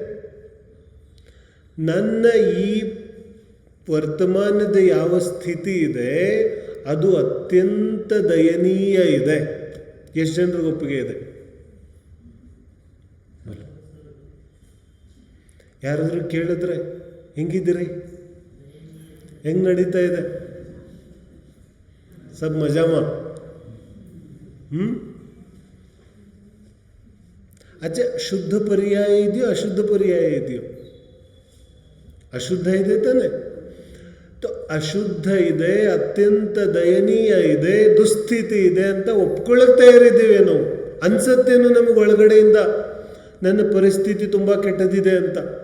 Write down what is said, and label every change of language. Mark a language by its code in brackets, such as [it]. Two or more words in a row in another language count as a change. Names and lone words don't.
[kn] ನನ್ನ ಈ ವರ್ತಮಾನದ ಯಾವ ಸ್ಥಿತಿ ಇದೆ ಅದು ಅತ್ಯಂತ ದಯನೀಯ ಇದೆ. ಎಷ್ಟು ಜನರಿಗೆ ಒಪ್ಪಿಗೆ ಇದೆ? ಯಾರಾದರೂ ಕೇಳಿದ್ರೆ ಹೆಂಗಿದ್ದೀರಿ, ಹೆಂಗೆ ನಡೀತಾ ಇದೆ? [hi] सब मजामा? अच्छा, [kn] ಶುದ್ಧ ಪರ್ಯಾಯ ಇದೆಯೋ ಅಶುದ್ಧ ಪರ್ಯಾಯ ಇದೆಯೋ? ಅಶುದ್ಧ ಇದೆ ತಾನೆ. ಅಶುದ್ಧ ಇದೆ, ಅತ್ಯಂತ ದಯನೀಯ ಇದೆ, ದುಸ್ಥಿತಿ ಇದೆ ಅಂತ ಒಪ್ಕೊಳ್ಳೋಕೆ ತಯಾರಿದ್ದೀವಿ ನಾವು. ಅನ್ಸತ್ತೇನು ನಮಗೆ ಒಳಗಡೆಯಿಂದ ನನ್ನ ಪರಿಸ್ಥಿತಿ ತುಂಬ ಕೆಟ್ಟದಿದೆ ಅಂತ.